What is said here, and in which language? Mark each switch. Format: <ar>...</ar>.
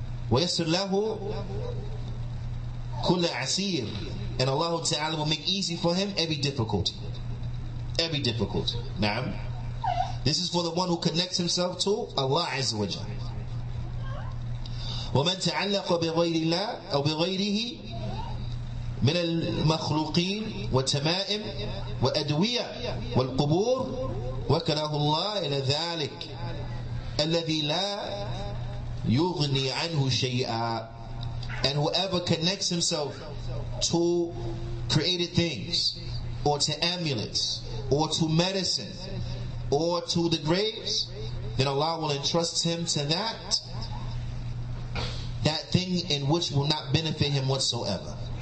<ar>وَيَسِّرْ لَهُ كُلَّ عَسِيرٍ.</ar> <en>And Allah Ta'ala will make easy for him every difficulty. Every difficulty. Now, this is for the one who connects himself to Allah Azza wa Jal.</en> <ar>وَمَنْ تَعَلَّقَ بِغَيْرِ اللَّهِ أو بِغَيْرِهِ من المخلوقين والتمائم وأدوية والقبور وكله الله إلى ذلك الذي لا يغني عنه شيئا.</ar> <en>And whoever connects himself to created things, or to amulets, or to medicine, or to the graves, then Allah will entrust him to that thing in which will not benefit him whatsoever.</en>